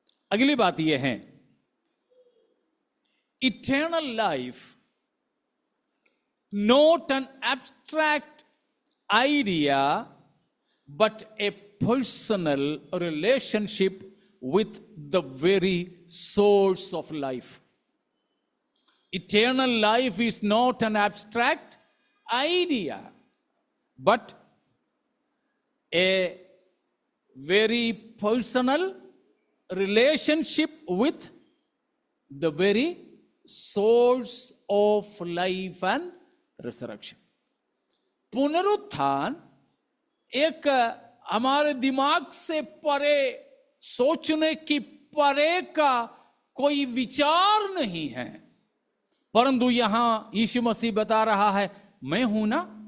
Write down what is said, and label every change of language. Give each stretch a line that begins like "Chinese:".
English: अगली बात यह है, eternal life not an abstract idea but a personal relationship with the very source of life. Eternal life is not an abstract idea, but a very personal relationship with the very source of life and resurrection.
Hindi: पुनरुत्थान एक हमारे दिमाग से परे, सोचने की परे का कोई विचार नहीं है, परंतु यहां यीशु मसीह बता रहा है मैं हूं ना।